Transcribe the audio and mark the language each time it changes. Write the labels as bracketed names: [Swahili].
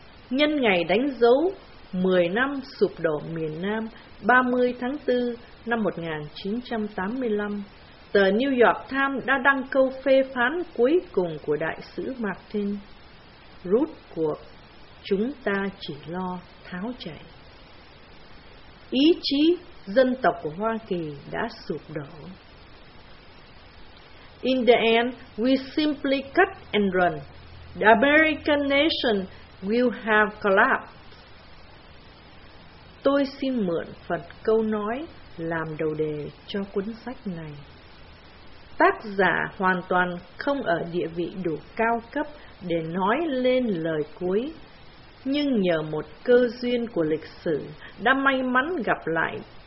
[Vietnamese] Nhân ngày đánh dấu 10 năm sụp đổ miền Nam, 30 tháng 4 năm 1985, tờ New York Times đã đăng câu phê phán cuối cùng của đại sứ Martin: rút cuộc, chúng ta chỉ lo tháo chạy. Ý chí dân tộc của Hoa Kỳ đã sụp đổ. [English] In the end, we simply cut and run. The American nation will have collapsed. [Vietnamese] Tôi xin mượn phần câu nói làm đầu đề cho cuốn sách này. Tác giả hoàn toàn không ở địa vị đủ cao cấp để nói lên lời cuối, nhưng nhờ một cơ duyên của lịch sử đã may mắn gặp lại